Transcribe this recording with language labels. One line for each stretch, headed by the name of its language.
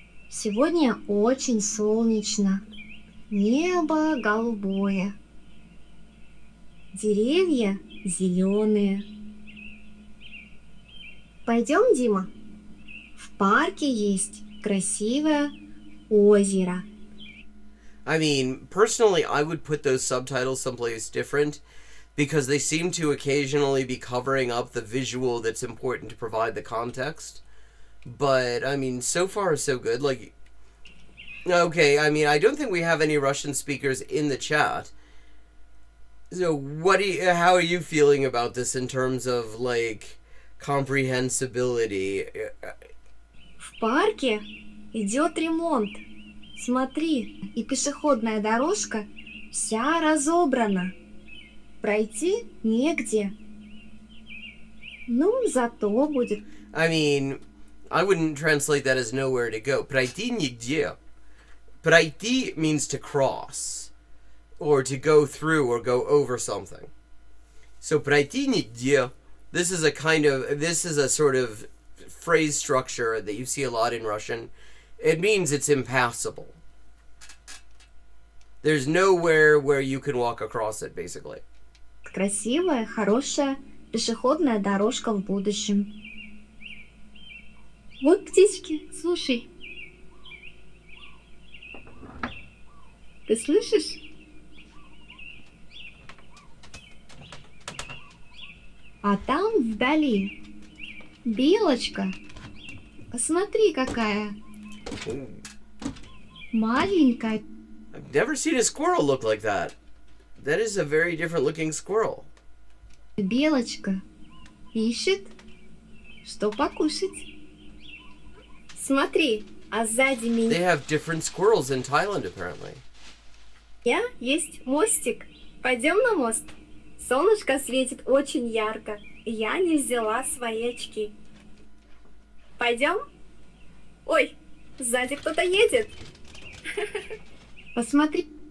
Russian: Сегодня очень солнечно. Небо голубое. Деревья зеленые. Пойдем, Дима? В парке есть красивое озеро.
English: I mean, personally, I would put those subtitles someplace different because they seem to occasionally be covering up the visual that's important to provide the context. But, I mean, so far so good. Like, okay, I mean, I don't think we have any Russian speakers in the chat. So, how are you feeling about this in terms of, like, comprehensibility?
Russian: В парке идет ремонт. Смотри, и пешеходная дорожка вся разобрана. Пройти негде. Ну, зато будет...
English: I mean, I wouldn't translate that as nowhere to go.
Russian: Пройти нигде.
English: Пройти means to cross, or to go through or go over something. So
Russian: пройти нигде,
English: this is a sort of phrase structure that you see a lot in Russian. It means it's impassable. There's nowhere where you can walk across it, basically.
Russian: Красивая, хорошая пешеходная дорожка в будущем. Вот птички, слушай. Ты слышишь? А там вдали белочка. Посмотри, какая маленькая.
English: I've never seen a squirrel look like that. That is a very different looking squirrel.
Russian: Белочка ищет, что покушать. Смотри, а сзади
English: They
Russian: меня
English: have different squirrels in Thailand, apparently.
Russian: есть мостик. Пойдем на мост. Солнышко светит очень ярко. Я не взяла свои очки. Пойдем? Ой, сзади кто-то едет. Посмотри.